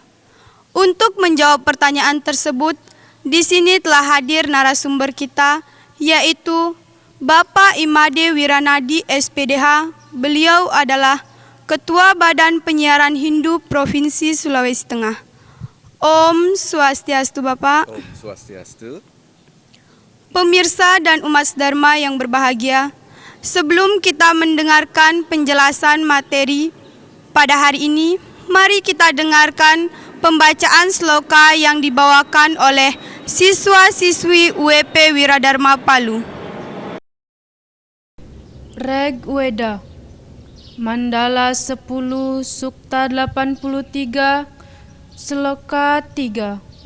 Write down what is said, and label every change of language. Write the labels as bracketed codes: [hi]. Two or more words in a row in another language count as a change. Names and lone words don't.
[id] Untuk menjawab pertanyaan tersebut, di sini telah hadir narasumber kita yaitu Bapak Imade Wiranadi SPDH. Beliau adalah Ketua Badan Penyiaran Hindu Provinsi Sulawesi Tengah. [ban] Om Swastiastu Bapak. Om Swastiastu. [id] Pemirsa dan umat sedharma yang berbahagia, sebelum kita mendengarkan penjelasan materi pada hari ini, mari kita dengarkan pembacaan sloka yang dibawakan oleh siswa-siswi UEP Wiradharma Palu. Reg Weda Mandala 10 Sukta 83 Sloka 3.